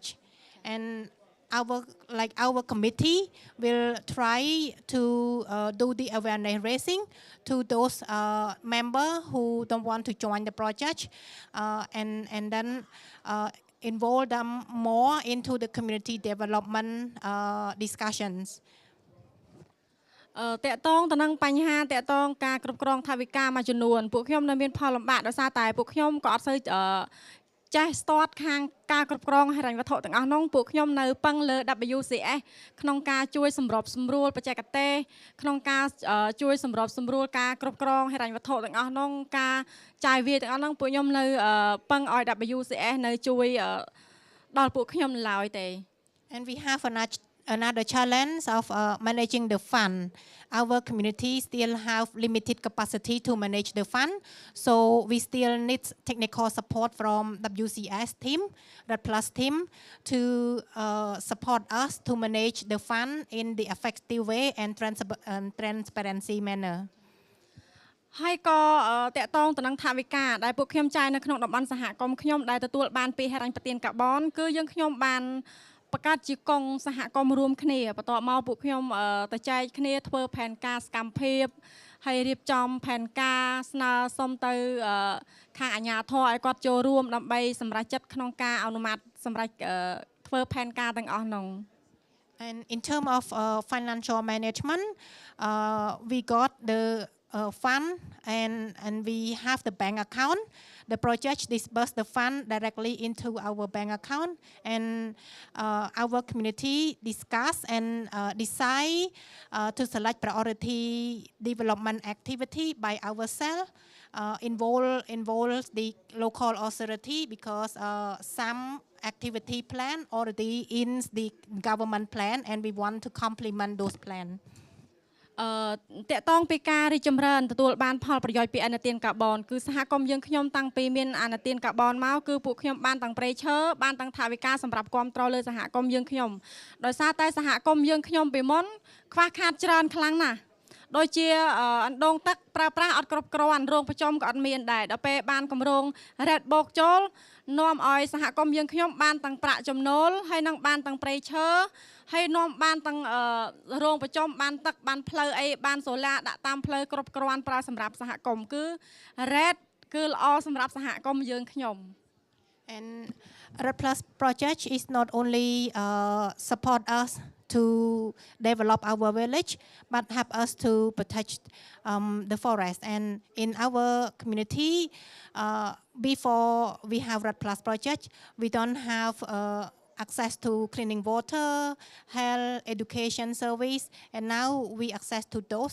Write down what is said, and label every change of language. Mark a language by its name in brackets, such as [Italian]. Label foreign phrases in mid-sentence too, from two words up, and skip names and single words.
[English] And our committee will try to do the awareness raising to those members who don't want to join the project, and then involve them more into the community development discussions. [Khmer] តកតងទៅនឹងបញ្ហាតកតងការគ្រប់គ្រងថវិកាមួយចំនួនពួកខ្ញុំនៅមានផលលំបាកដោយសារតែពួកខ្ញុំក៏អត់សូវចេះស្ទាត់ខាងការគ្រប់គ្រងហិរញ្ញវត្ថុទាំងអស់នោះពួកខ្ញុំនៅពឹងលើ WCS ក្នុងការជួយសម្របសម្រួលបច្ចេកទេសក្នុងការជួយសម្របសម្រួលការគ្រប់គ្រងហិរញ្ញវត្ថុទាំងអស់នោះការចាយវាយទាំងអស់នោះពួកខ្ញុំនៅពឹងឲ្យ WCS នៅជួយដល់ពួកខ្ញុំឡើយទេ [English] And we have another challenge of managing the fund. Our community still have limited capacity to manage the fund, so we still need technical support from WCS team, Red Plus team, to support us to manage the fund in the effective way and transparency manner. [Khmer] ហើយក៏តកតងទៅនឹងថវិកាដែលពួកខ្ញុំចាយនៅក្នុងតំបន់សហគមន៍ខ្ញុំដែលទទួលបានពីហិរញ្ញប្បទានកាបូនគឺយើងខ្ញុំបានបង្កើតជាកងសហគមន៍រួមគ្នាបន្ទាប់មកពួកខ្ញុំទៅចែកគ្នាធ្វើផែនការសកម្មភាពហើយរៀបចំផែនការស្នើសុំទៅខាងអាជ្ញាធរឲ្យគាត់ចូលរួមដើម្បីសម្រេចចិត្តក្នុងការអនុម័តសម្រាប់ធ្វើផែនការទាំងអស់នោះ [English] And in terms of financial management, we got the fund and we have the bank account. The project disbursed the fund directly into our bank account, and our community discuss and decide to select priority development activity by ourselves involve the local authority because some activity plan already in the government plan, and we want to complement those plans. [Khmer] តកតងពីការរីចម្រើនទទួលបានផលប្រយោជន៍ពីអនុទានកាបូនគឺសហគមន៍យើងខ្ញុំតាំងពីមានអនុទានកាបូនមកគឺពួកខ្ញុំបានទាំងព្រៃ ឈើបានទាំងថវិកាសម្រាប់គ្រប់គ្រងលើសហគមន៍យើងខ្ញុំដោយសារតែសហគមន៍យើងខ្ញុំពីមុនខ្វះខាតច្រើនខ្លាំងណាស់ដូចជាអណ្ដូងទឹកប្រើប្រាស់អត់គ្រប់គ្រាន់រោងប្រចំក៏អត់មានដែរដល់ពេលបានគម្រោង Red បោកចូលនាំឲ្យសហគមន៍យើងខ្ញុំបានទាំងប្រាក់ចំណូលហើយនឹងបានទាំងព្រៃឈើហើយនាំបានទាំងរោងប្រចំបានទឹកបានផ្លូវអីបានសូឡាដាក់តាមផ្លូវគ្រប់គ្រាន់ប្រើសម្រាប់សហគមន៍គឺ Red គឺល្អសម្រាប់សហគមន៍យើងខ្ញុំ [English] And Red Plus project is not only support us to develop our village, but help us to protect the forest. And in our community, before we have Red Plus project, we don't have access to cleaning water, health, education service, and now we access to those.